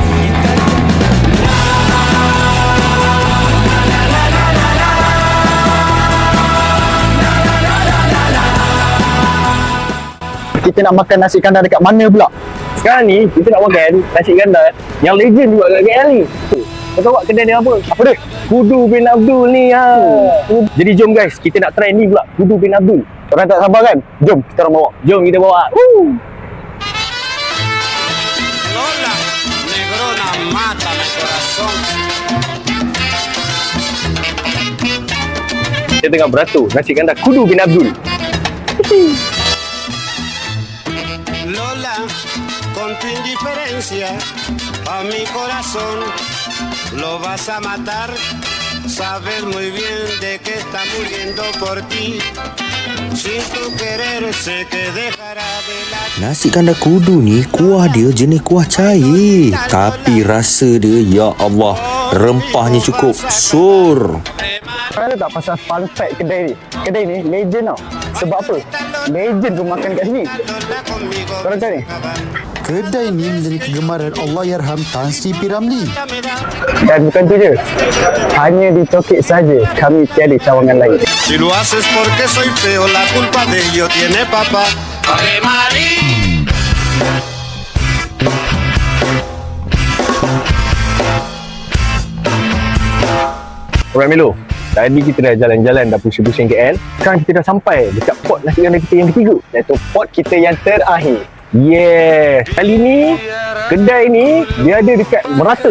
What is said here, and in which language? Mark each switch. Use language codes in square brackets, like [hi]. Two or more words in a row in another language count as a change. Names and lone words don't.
[ms] Kita nak makan nasi kandar dekat mana pula? Sekarang ni, kita nak makan nasi kandar yang legend juga kat KL ni. Kau tahu tak kedai dia apa? Apa dia? Kudu bin Abdul ni ha. Jadi jom guys, kita nak try ni pula. Kudu bin Abdul. Korang tak sabar kan? Jom kita orang bawa. Jom kita bawa. [es] Lola, negrona mata mi corazón. [ms] Kita tengah beratur nasi kandar Kudu bin Abdul. [es] Lola, con tu indiferencia a mi corazón lo vas a matar. Sabes muy bien de que está muriendo por ti. Sin tu querer sé que dejará de latir. [ms] Nasi kandar kudu ni kuah dia jenis kuah cair, tapi rasa dia [ar] ya Allah, [ms] rempahnya cukup sur. Korang tahu tak pasal [en] fun fact [ms] kedai ni? Kedai ni legend tau. Sebab apa? Legend pun makan kat sini. [es] Lola conmigo [ms] Korang tahu ni? Kedai ni menjadi kegemaran Allahyarham Tan Sri P. Ramlee. [es] me da. [ms] Dan bukan tu je. Hanya di Tokek saja kami tiada cawangan lain. [es] Si lo haces porque soy feo, la culpa de ello tiene papá. Ave María. [ms] Alright Melo, tadi kita dah jalan-jalan, dah pusing-pusing KL. Sekarang kita dah sampai dekat pot nasi kandar kita yang ketiga, iaitu pot kita yang terakhir. Yes, kali ni kedai ni dia ada dekat merata.